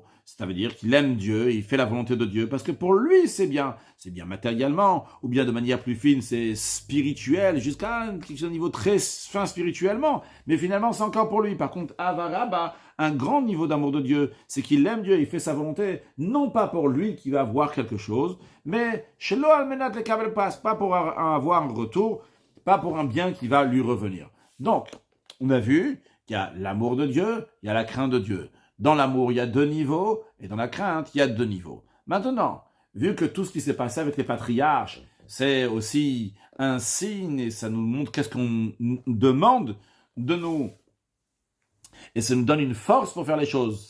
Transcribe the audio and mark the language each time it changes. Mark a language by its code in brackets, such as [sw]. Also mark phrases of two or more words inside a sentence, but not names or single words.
[fr] Ça veut dire qu'il aime Dieu, il fait la volonté de Dieu, parce que pour lui, c'est bien matériellement, ou bien de manière plus fine, c'est spirituel, jusqu'à un niveau très fin spirituellement, mais finalement, c'est encore pour lui. Par contre, Avaraba, un grand niveau d'amour de Dieu, c'est qu'il aime Dieu, il fait sa volonté, non pas pour lui qui va avoir quelque chose, mais [he] שלא על מנת לקבל [fr] pas, pas pour avoir un retour, pas pour un bien qui va lui revenir. Donc, on a vu qu'il y a l'amour de Dieu, il y a la crainte de Dieu. Dans l'amour, il y a 2 niveaux, et dans la crainte, il y a 2 niveaux. Maintenant, vu que tout ce qui s'est passé avec les patriarches, c'est aussi un signe, et ça nous montre qu'est-ce qu'on demande de nous Et ça nous donne une force pour faire les choses.